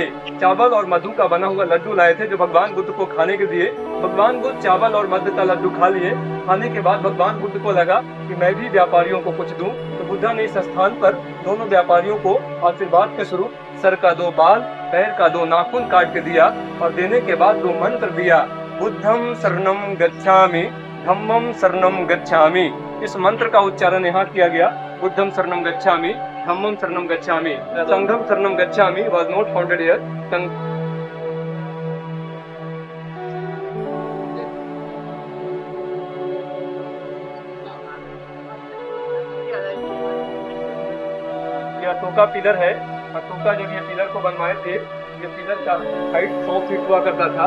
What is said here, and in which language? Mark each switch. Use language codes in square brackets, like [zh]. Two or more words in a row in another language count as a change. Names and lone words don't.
[hi] चावल और मधु का बना हुआ लड्डू लाए थे जो भगवान बुद्ध को खाने के दिए। भगवान बुद्ध चावल और मधु का लड्डू खा लिए। खाने के बाद भगवान बुद्ध को लगा कि मैं भी व्यापारियों को कुछ दूं, तो बुद्धा ने इस स्थान पर दोनों व्यापारियों को आशीर्वाद के स्वरूप सर का 2 बाल, पैर का 2 नाखून काट के दिया और देने के बाद 2 मंत्र दिया, [pi] बुद्धम शरणम गच्छामि, धम्मम शरणम गच्छामि। [hi] इस मंत्र का उच्चारण यहाँ किया गया, [pi] बुद्धम शरणम गच्छामि, धम्मम शरणम गच्छामि। संघम शरणम गच्छामि [en] was not founded here. [hi] ये अशोका पिलर है। अशोका जब ये पिलर को बनवाए थे, ये पिलर का हाइट 100 फीट हुआ करता था।